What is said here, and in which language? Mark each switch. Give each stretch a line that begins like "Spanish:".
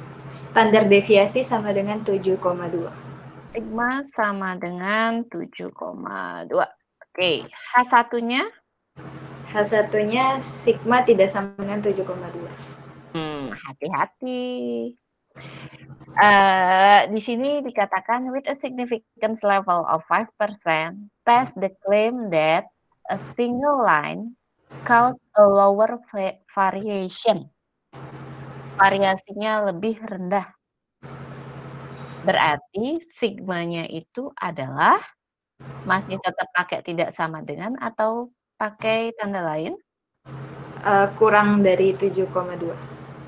Indonesian: Standar deviasi sama dengan 7,2. Sigma sama dengan 7,2. Oke, H1-nya? H1-nya sigma tidak sama dengan 7,2. Hati-hati. Di sini dikatakan
English: with a significance level of 5%, test the claim that a single line cause a lower variation.
Indonesian: Variasinya lebih rendah. Berarti sigmanya itu adalah masih tetap pakai tidak sama dengan atau pakai tanda lain? Kurang dari 7,2.